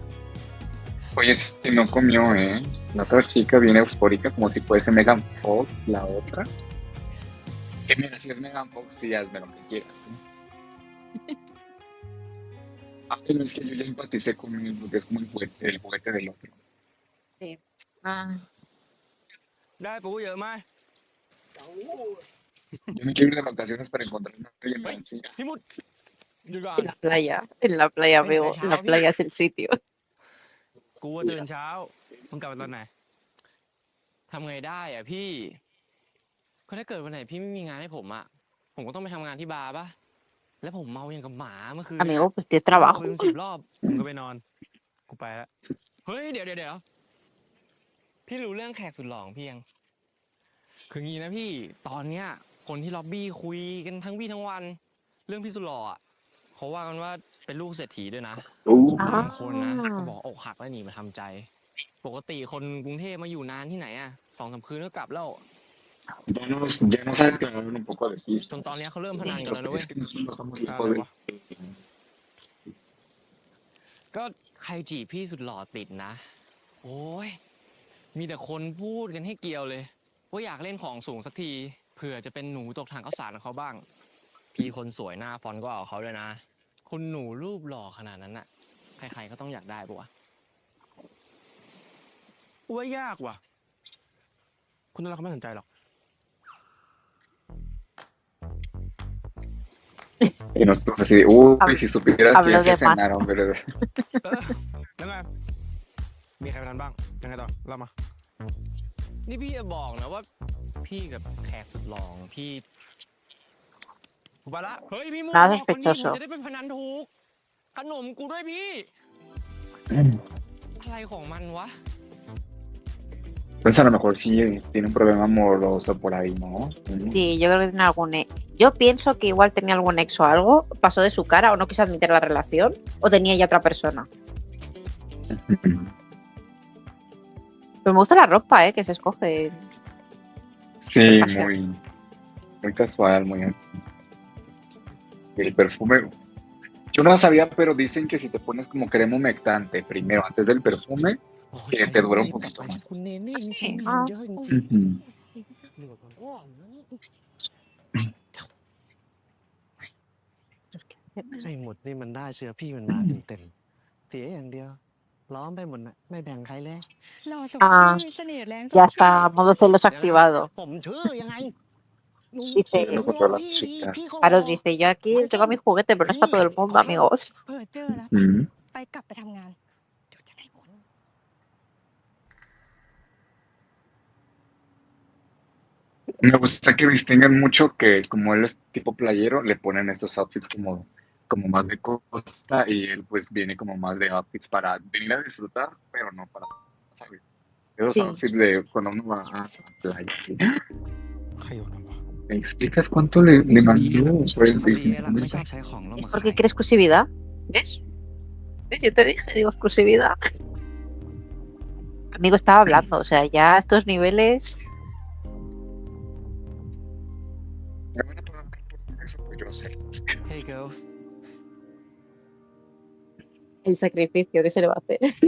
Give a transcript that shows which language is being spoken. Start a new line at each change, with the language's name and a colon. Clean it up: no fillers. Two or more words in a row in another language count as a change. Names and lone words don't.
Spanish: Oye, si no comió, ¿eh? La otra chica viene eufórica como si fuese Megan Fox, la otra. Que mira, si es Megan Fox, sí, hazme lo que quieras. Ay, no, es que yo ya empaticé con él porque es como el juguete del otro. Ah,
Thai: ได้ปูเยอะไหม
Spanish: Yo me quiero ir de vacaciones para encontrarme a alguien parecida.
Thai: พี่มุดหยุดก่อน
Spanish: en la playa, Venga, amigo. chao, La playa es el sitio.
Thai: กูว่าตื่นเช้ามึงกลับมาตอนไหน ทำไงได้อ่ะพี่ ก็ถ้าเกิดวันไหนพี่ไม่มีงานให้ผมอ่ะ ผมก็ต้องไปทำงานที่บาร์ป่ะ แล้วผมเมาอย่างกับหมาเมื่อคืน
Spanish: Amigo, pues tienes
Thai: เมา
Spanish: trabajo.
Thai: ไปเป็น10 รอบ มึงก็ไปนอน กูไปแล้ว เฮ้ยเดี๋ยวพี่รู้เรื่องแขกสุดหล่อของพี่ยังคืองี้นะพี่ตอนเนี้ยคนที่ล็อบบี้คุยกันทั้งวี่ทั้งวัน เรื่องพี่สุดหล่ออ่ะเขาว่ากันว่าเป็นลูกเศรษฐีด้วยนะบางคนนะก็บอกอกหักแล้วหนีมาทำใจ ปกติคนกรุงเทพมาอยู่นานที่ไหนอ่ะ2-3 คืนก็กลับแล้ว
Spanish: Ya nos aclararon un poco de
Thai: จ
Spanish: pista.
Thai: นตอนเนี้ยเขาเริ่มพนันกันแล้วนะเว้ย
Spanish: Es que nosotros no estamos Ah, lejos de...
Thai: ก็ใครจีบพี่สุดหล่อติดนะ โอ้ยมีแต่คนพูดกันให้เกลียวเลยว่าอยากเล่นของสูงสักทีเผื่อจะเป็นหนูตกถังข้าวสารของเขาบ้าง พี่คนสวยหน้าฟอนต์ก็เอาเขาด้วยนะ คุณหนูรูปหล่อขนาดนั้นน่ะ ใครๆก็ต้องอยากได้ปะวะ กูว่ายากว่ะ คุณนั่นเขาไม่สนใจหรอก
Spanish: Y nosotros así de, uy, si supieras que Hablo ya se de más. cenaron, ¿verdad?
Thai: แล้วไง มีใครไปทันบ้าง ยังไงต่อเล่ามา นี่พี่จะบอกนะว่า พี่กับแขกสุดหล่อของพี่ กูไปละ เฮ้ยพี่มู
Spanish: Nada
Thai: บอกคนนี้ผม
Spanish: sospechoso.
Thai: จะได้เป็นพนันถูก ขนมกูด้วยพี่ อะไรของมันวะ
Spanish: Pues a lo mejor sí tiene un problema amoroso por ahí, ¿no? Sí, yo creo que tiene algún. Yo pienso que igual tenía algún ex o algo, pasó de su cara o no quiso admitir la relación, o tenía ya otra persona. Pero me gusta la ropa, que se escoge. Sí, Casual. muy casual, muy así. El perfume. Yo no lo sabía, pero dicen que si te pones como crema humectante primero antes del perfume, que te dura un poquito más.
Thai: คุณเนเน่นี่ ใช่ ใช้งานเยอะจริง
Spanish: Ujú.
Thai: ไอ้หมดนี่มันได้เชื้อพี่มันมาเต็มๆเสียอย่างเดียว ล้อมไปหมดน่ะไม่แบ่งใครเลย หล่อสม
Spanish: Ah,
Thai: ชื่อเสน่ห์แรงสม
Spanish: Ya
Thai: ชื่อ
Spanish: está, modo celos activado.
Thai: ผมชื่อยังไง
Spanish: Dice, No controla las chicas. Claro, dice, yo aquí tengo mi juguete, pero no es para todo el mundo, amigos.
Thai: เออเจอแล้ว
Spanish: Ujú.
Thai: ไปกลับไปทำงาน เดี๋ยวจะได้ผล
Spanish: Me gusta que distingan mucho que como él es tipo playero, le ponen estos outfits como más de costa y él pues viene como más de outfits para venir a disfrutar, pero no para, ¿sabes? Esos Sí. outfits de cuando uno va a playa. ¿Sí?
Thai: ใครโยนวะ
Spanish: ¿Me explicas cuánto le mandó por el
Thai: ดีไงล่ะ
Spanish: Facebook?
Thai: ไม่ชอบใช้ของแล้ว
Spanish: Es
Thai: มา
Spanish: porque
Thai: ขาย
Spanish: quiere exclusividad. ¿Ves? ¿Ves? Yo te dije, digo, exclusividad. Amigo, estaba hablando, o sea, ya a estos niveles. Me van a pagar por eso, pues yo sé.
English: Hey girls
Spanish: El sacrificio que se le va a hacer.